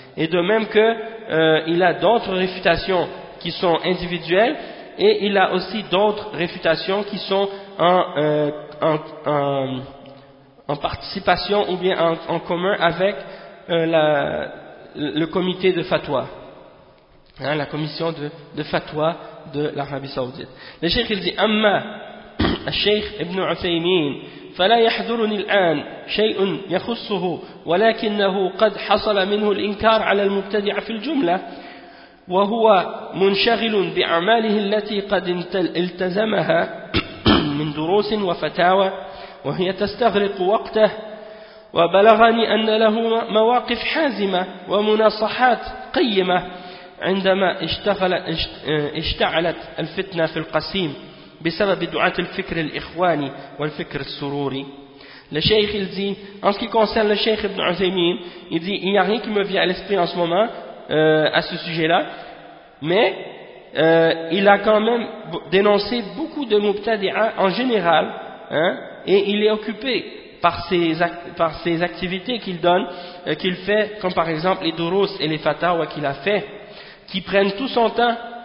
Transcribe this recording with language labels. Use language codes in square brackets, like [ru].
[fr] Et de même que il a d'autres réfutations qui sont individuelles, et il a aussi d'autres réfutations qui sont en participation ou bien en commun avec le comité de fatwa, hein, la commission de fatwa de l'Arabie Saoudite. Le Cheikh il dit [ar] Amma Cheikh Ibn Uthaymeen فلا يحضرني الآن شيء يخصه ولكنه قد حصل منه الإنكار على المبتدع في الجملة وهو منشغل بأعماله التي قد التزمها من دروس وفتاوى وهي تستغرق وقته وبلغني أن له مواقف حازمة ومناصحات قيمة عندما اشتعلت الفتنة في القسيم بسبب دعاة الفكر الإخواني والفكر السروري [fr] Le Cheikh, il dit, en ce qui concerne le Cheikh Ibn Uthaymeen, il dit, il n'y a rien qui me vient à l'esprit en ce moment à ce sujet-là, mais il a quand même dénoncé beaucoup de mubtadi'a en général, hein, et il est occupé par ses activités qu'il donne, qu'il fait, comme par exemple les durus et les fatawa qu'il a fait, qui prennent tout son temps.